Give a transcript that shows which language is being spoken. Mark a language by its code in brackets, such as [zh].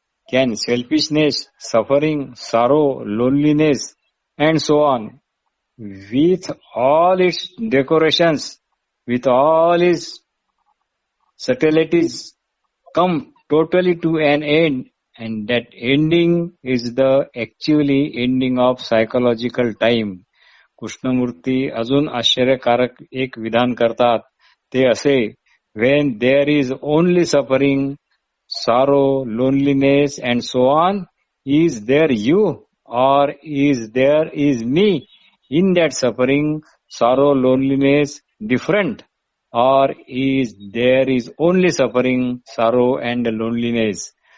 [en] Can selfishness, suffering, sorrow, loneliness, and so on, with all its decorations, with all its subtleties, come totally to an end? And that ending is the actually ending of psychological time. [mr] Krishnamurthy अजून आश्चर्यकारक एक विधान करतात. ते असे, [en] when there is only suffering, sorrow, loneliness and so on, is there you or is there is me in that suffering, sorrow, loneliness different, or is there is only suffering, sorrow and loneliness?